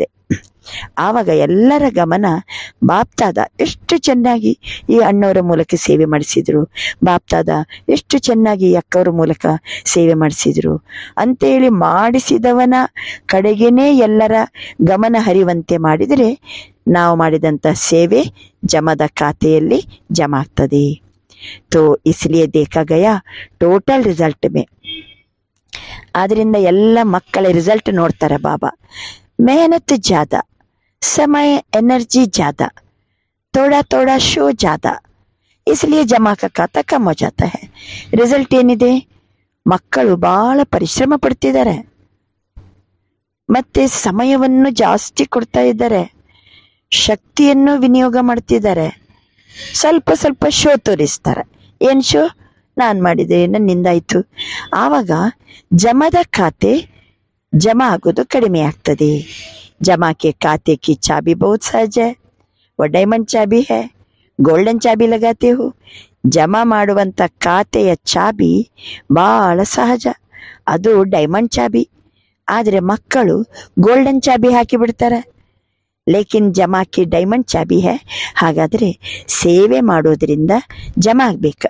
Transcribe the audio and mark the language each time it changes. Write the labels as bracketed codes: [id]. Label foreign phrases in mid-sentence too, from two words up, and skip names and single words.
[kn] ಆವಾಗ ಎಲ್ಲರ ಗಮನ ಬಾಪ್ ದಾದಾ ಎಷ್ಟು ಚೆನ್ನಾಗಿ ಈ ಅಣ್ಣವರ ಮೂಲಕ ಸೇವೆ ಮಾಡಿಸಿದ್ರು, ಬಾಪ್ ದಾದಾ ಎಷ್ಟು ಚೆನ್ನಾಗಿ ಈ ಅಕ್ಕವರ ಮೂಲಕ ಸೇವೆ ಮಾಡಿಸಿದ್ರು ಅಂತೇಳಿ ಮಾಡಿಸಿದವನ ಕಡೆಗೇನೆ ಎಲ್ಲರ ಗಮನ ಹರಿಯುವಂತೆ ಮಾಡಿದರೆ ನಾವು ಮಾಡಿದಂಥ ಸೇವೆ ಜಮದ ಖಾತೆಯಲ್ಲಿ ಜಮಾ ಆಗ್ತದೆ. [hi] तो इसलिए देखा गया टोटल रिसल्ट में [kn] ಆದ್ರಿಂದ ಎಲ್ಲ ಮಕ್ಕಳ ರಿಸಲ್ಟ್ ನೋಡ್ತಾರೆ ಬಾಬಾ. [hi] मेहनत ज्यादा, समय एनर्जी ज्यादा, थोड़ा थोड़ा शो ज्यादा, इसलिए जमा का खाता कम हो जाता है. [kn] ರಿಸಲ್ಟ್ ಏನಿದೆ? ಮಕ್ಕಳು ಬಹಳ ಪರಿಶ್ರಮ ಪಡ್ತಿದ್ದಾರೆ, ಮತ್ತೆ ಸಮಯವನ್ನು ಜಾಸ್ತಿ ಕೊಡ್ತಾ ಇದ್ದಾರೆ, ಶಕ್ತಿಯನ್ನು ವಿನಿಯೋಗ ಮಾಡ್ತಿದ್ದಾರೆ, ಸ್ವಲ್ಪ ಸ್ವಲ್ಪ ಶೋ ತೋರಿಸ್ತಾರೆ. ಏನ್ ಶೋ? ನಾನು ಮಾಡಿದೆ, ನನ್ನಿಂದಾಯ್ತು. ಆವಾಗ ಜಮದ ಖಾತೆ ಜಮಾ ಆಗೋದು ಕಡಿಮೆ ಆಗ್ತದೆ. [hi] जमा के खाते की चाबी बहुत सहज है, वो डायमंड चाबी है, गोल्डन चाबी लगाते हो. [kn] ಜಮಾ ಮಾಡುವಂತ ಖಾತೆಯ ಚಾಬಿ ಬಹಳ ಸಹಜ, ಅದು ಡೈಮಂಡ್ ಚಾಬಿ. ಆದ್ರೆ ಮಕ್ಕಳು ಗೋಲ್ಡನ್ ಚಾಬಿ ಹಾಕಿ ಬಿಡ್ತಾರೆ. [hi] लेकिन जमा की डायमंड चाबी है. [kn] ಹಾಗಾದ್ರೆ ಸೇವೆ ಮಾಡೋದ್ರಿಂದ ಜಮಾ ಆಗ್ಬೇಕು.